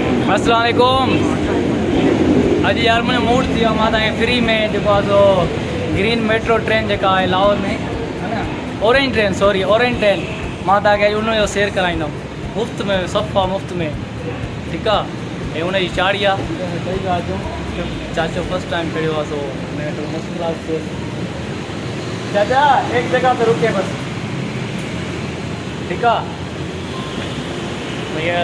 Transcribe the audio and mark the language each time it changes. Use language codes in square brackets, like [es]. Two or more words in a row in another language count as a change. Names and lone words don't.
[ar] السلام عليكم. [sd] अज यार मुझे मूड थी मां फ्री में जो ग्रीन मेट्रो ट्रेन जो है लाहौर में है ना, ऑरेंज ट्रेन, सॉरी ऑरेंज ट्रेन, मां उन सैर कराईंदुमि मुफ़्त में, सफ़ा मुफ़्त में, [ur] ठीक है। [sd] उन चाड़ी आहे चाचो [en] first time [sd] चढ़ियो आहे, [ur] सो मेट्रो मस्त क्लास से। चाचा एक जगह पे रुके बस, ठीक है भैया।